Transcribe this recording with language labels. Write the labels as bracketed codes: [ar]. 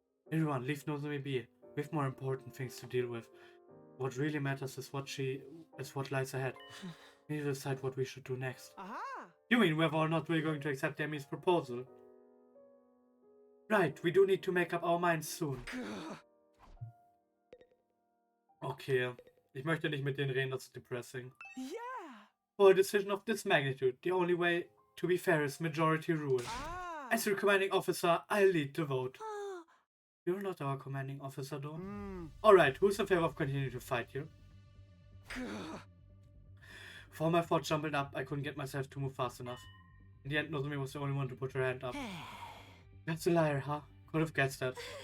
[en] Everyone, leave Nozomi be. We have more important things to deal with. What really matters is what lies ahead. We need to decide what we should do next. Aha! You mean whether or not we're going to accept Emmy's proposal? Right, we do need to make up our minds soon. [de] Okay, ich möchte nicht mit denen reden, das ist [en] depressing. Yeah! For a decision of this magnitude, the only way to be fair is majority rule. Ah! As your commanding officer, I'll lead the vote. You're not our commanding officer, though. Alright, who's in favor of continuing to fight here? Before my thought jumbled up, I couldn't get myself to move fast enough. In the end, Nozomi was the only one to put her hand up. That's a liar, huh? Could have guessed that.